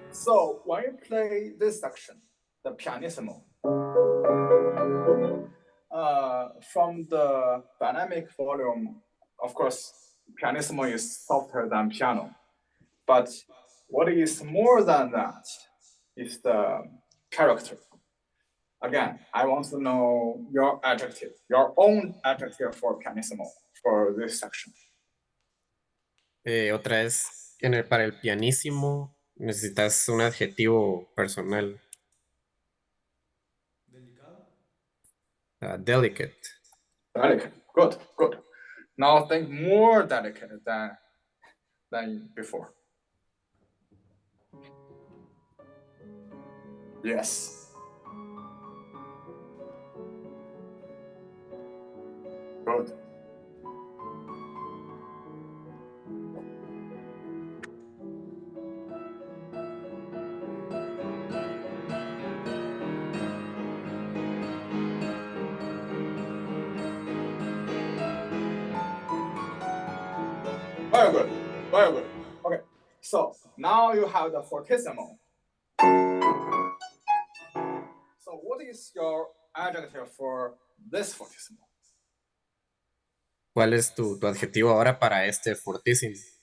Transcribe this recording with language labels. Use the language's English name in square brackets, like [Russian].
[English] So when you play this section, the pianissimo, from the dynamic volume, of course, pianissimo is softer than piano. But what is more than that is the character. Again, I want to know your adjective, your own adjective for pianissimo for this section. [Spanish] Otra es, para el pianísimo necesitas un adjetivo personal. Delicado. [English] Delicate. Delicate. Good, good. Now think more delicate than before. Yes. Good. Very good. Very good. Okay. So now you have the fortissimo. So what is your adjective for this fortissimo? [Spanish] ¿Cuál es tu adjetivo ahora para este fortísimo?